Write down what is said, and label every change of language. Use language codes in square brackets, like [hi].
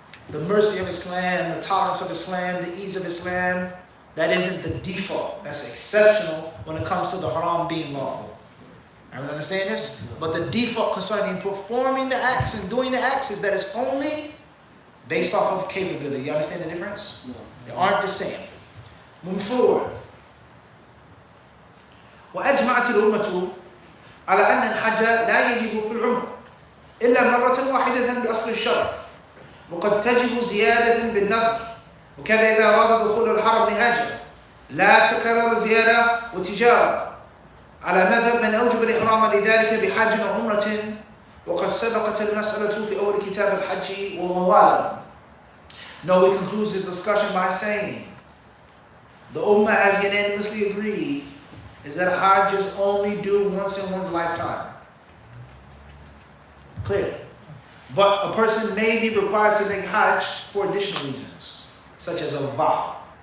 [en] The mercy of Islam, the tolerance of Islam, the ease of Islam, that isn't the default. That's exceptional when it comes to the haram being lawful. Everyone understand this? But the default concerning performing the acts and doing the acts is that it's only based off of capability. You understand the difference? They aren't the same. Moving forward. [ar] وأجمعت الأمة على أن الحج لا يجب في العمر إلا مرة واحدة بأصل الشرع وقد تجب زيادة بالنفل وكذا إذا أراد دخول الحرم لهاجة لا تكرر زيادة وتجارة على مذهب من أوجب الإحرام لذلك بحج وعمرة وقد سبقت المسألة في أول كتاب الحج والله. [en] No, he concludes his discussion by saying the Ummah has unanimously agreed is that Hajj is only due once in one's lifetime. Clear. But a person may be required to make Hajj for additional reasons, such as a vow.